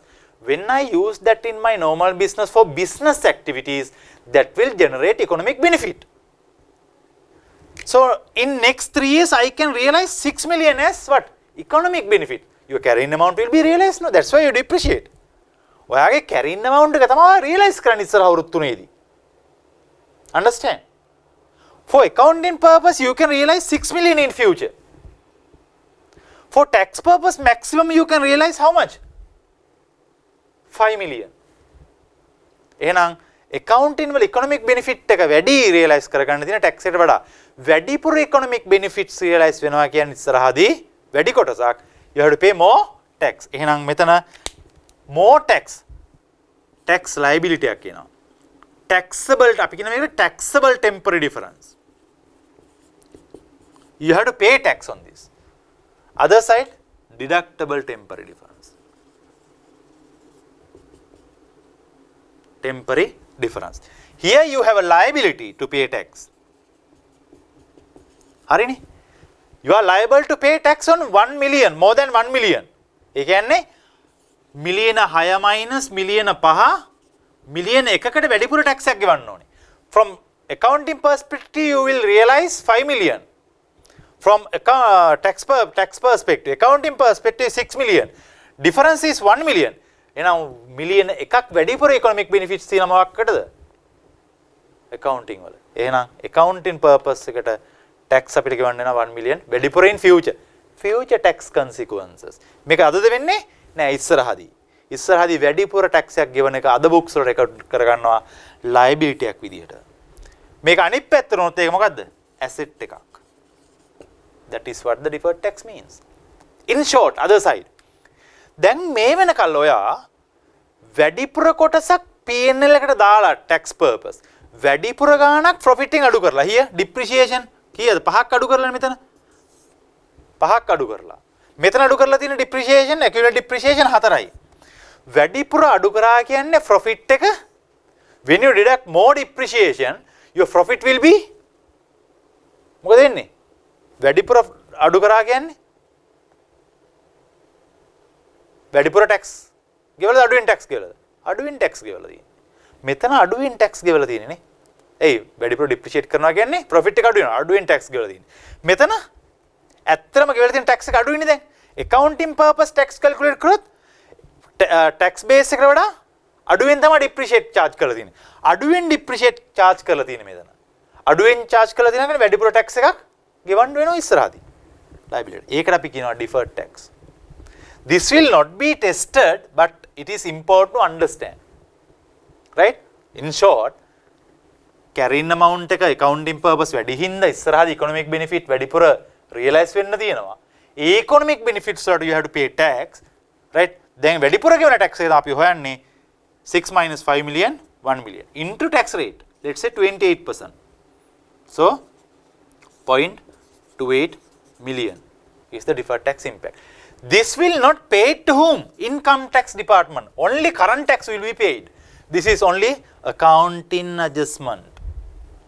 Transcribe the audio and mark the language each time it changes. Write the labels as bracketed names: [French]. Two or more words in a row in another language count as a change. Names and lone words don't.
[English] When I use that in my normal business for business activities, that will generate economic benefit. So in next 3 years, I can realize 6 million as what? Economic benefit. Your carrying amount will be realized. No, that's why you depreciate. [Sinhala] ඔයාගේ [English] carrying amount [Sinhala] එක තමයි realize කරන්න ඉස්සර අවුරුදු 3 Understand? [English] For accounting purpose, you can realize 6 million in future. For tax purpose, maximum you can realize how much? 5 million. [Sinhala] එහෙනම් accounting වල [English] economic benefit [Sinhala] එක වැඩි realize කරගන්න තියෙන tax එකට වඩා වැඩිපුර [English] economic benefits realize [Sinhala] වෙනවා කියන්නේ ඉස්සරහදී වැඩි කොටසක් [English] you have to pay more tax. [Sinhala] එහෙනම් මෙතන [English] more tax liability [Sinhala] එකක් කියනවා. [English] Taxable [Sinhala] අපි කියන මේකට [English] taxable temporary difference. You have to pay tax on this. Other side, deductible temporary difference. Temporary difference. Here you have a liability to pay tax. [Sinhala] හරිනේ? [English] You are liable to pay tax on 1 million, more than 1 million. [Sinhala] ඒ කියන්නේ මිලියන 6 minus මිලියන 5 මිලියන 1කට වැඩිපුර tax එකක් ගෙවන්න ඕනේ. [English] From accounting perspective, you will realize 5 million. From tax perspective, accounting perspective 6 million. Difference is 1 million. [Sinhala] එහෙනම් මිලියන 1ක් වැඩිපුර [English] economic benefits [Sinhala] තියෙන මොකක්කටද? accounting වල. එහෙනම් [English] accounting purpose [Sinhala] එකට tax අපිට ගෙවන්න වෙනවා 1 million වැඩිපුර [English] in future. Future tax consequences. [Sinhala] මේක අදද වෙන්නේ? නෑ ඉස්සරහදී වැඩිපුර tax එකක් ගෙවන එක අද books වල record කරගන්නවා liability එකක් විදියට. මේක අනිත් පැත්තට උනොත් ඒක මොකද්ද? asset එකක්. [English] That is what the deferred tax means. In short, other side. [Sinhala] දැන් මේ වෙනකල් ඔයා වැඩිපුර කොටසක් P&L එකට දාලා [English] tax purpose. [Sinhala] වැඩිපුර ගාණක් profit එකෙන් අඩු කරලා. [English] here depreciation [Sinhala] කීයද? 5ක් අඩු කරලා මෙතන. 5ක් අඩු කරලා. මෙතන අඩු කරලා තියෙන [English] depreciation accumulated depreciation [Sinhala] 4යි. වැඩිපුර අඩු කරා කියන්නේ [English] profit එක when you deduct more depreciation your profit will be [Sinhala] මොකද වෙන්නේ? වැඩිපුර අඩු කරා කියන්නේ වැඩිපුර tax ගෙවලද අඩුවෙන් tax ගෙවලද? අඩුවෙන් tax ගෙවලා තියෙන්නේ. මෙතන අඩුවෙන් tax ගෙවලා තියෙන්නේ නේ. එයි වැඩිපුර depreciate කරනවා කියන්නේ profit එක අඩු වෙනවා. අඩුවෙන් tax ගෙවලා තියෙන්නේ. මෙතන ඇත්තටම ගෙවලා තියෙන tax එක අඩු වෙන්නේ දැන්. [English] accounting purpose tax calculate [Sinhala] කරොත් [English] tax base [Sinhala] එකට වඩා අඩුවෙන් තමයි [English] depreciate charge [Sinhala] කරලා තියෙන්නේ. අඩුවෙන් [English] depreciate charge [Sinhala] කරලා තියෙන්නේ මෙතන. අඩුවෙන් charge කරලා තියෙනවා කියන්නේ වැඩිපුර tax එකක් ගෙවන්න වෙනවා ඉස්සරහදී. liability. ඒකට අපි කියනවා [English] deferred tax. This will not be tested, but it is important to understand. Right? In short, carrying amount එක accounting purpose [Sinhala] වැඩි හින්දා ඉස්සරහදී [English] economic benefit වැඩිපුර realize [Sinhala] වෙන්න තියෙනවා. [English] economic benefits වලට you have to pay tax. Right? [Sinhala] දැන් වැඩිපුර ගෙවන tax එක අපි හොයන්නේ 6 minus 5 million [English] 1 million into tax rate. Let's say 28%. So 0.28 million is the deferred tax impact. This will not pay to whom? Income tax department. Only current tax will be paid. This is only accounting adjustment.